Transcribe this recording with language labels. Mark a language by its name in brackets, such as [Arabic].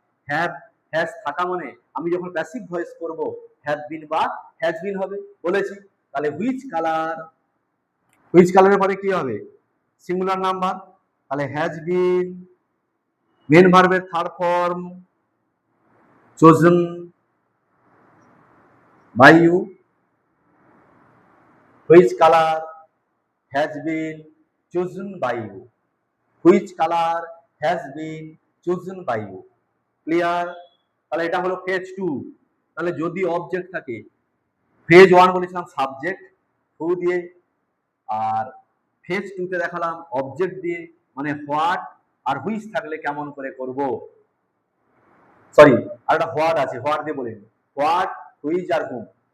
[Bangla] Have has থাকা মানে আমি যখন প্যাসিভ ভয়েস করব হ্যাভ বিন বা হ্যাজ বিন হবে বলেছি। তাহলে হুইচ কালারের পরে কি হবে? সিঙ্গুলার নাম্বার, তাহলে হ্যাজ বিন, মেন ভার্বের third form chosen, [English] by you, which color has been chosen by you, which color has been chosen by you, clear? [Bangla] তাহলে এটা হলো ফেজ 2। তাহলে যদি অবজেক্ট থাকে, ফেজ 1 বলেছিলাম সাবজেক্ট হু দিয়ে, আর ফেজ 2 তে দেখালাম অবজেক্ট দিয়ে, মানে হোয়াট আর হুইচ থাকলে কেমন করে করব। সরি, আর একটা হোয়াট আছে, হোয়াট দিয়ে বলিনি, হোয়াট, হুইচ আর হুম।